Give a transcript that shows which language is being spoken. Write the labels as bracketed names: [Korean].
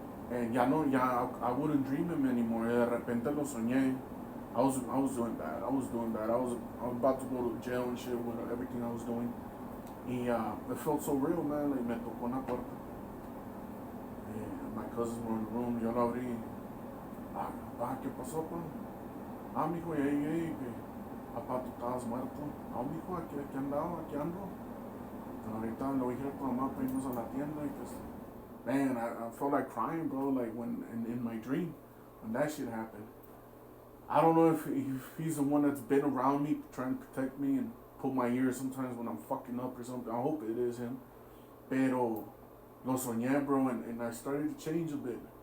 [English] And I wouldn't dream him anymore. [Spanish] De repente lo soñé. [English] I was doing bad. I was about to go to jail and shit with everything I was doing. Y it felt so real, man. Like, [Spanish] me tocó una puerta. [English] And my cousins were in the room. [Spanish] Yo la abrí. Pa, ¿qué pasó, pa? Mijo, que papá, tú estabas muerto. Mijo, aquí ando. Ahorita le voy a ir a tu mamá para irnos a la tienda. [English] Y pues, man, I felt like crying, bro. Like, when in my dream, when that shit happened. I don't know if he's the one that's been around me, trying to protect me and pull my ears sometimes when I'm fucking up or something. I hope it is him. [Spanish] Pero lo soñé, [English] bro, and I started to change a bit.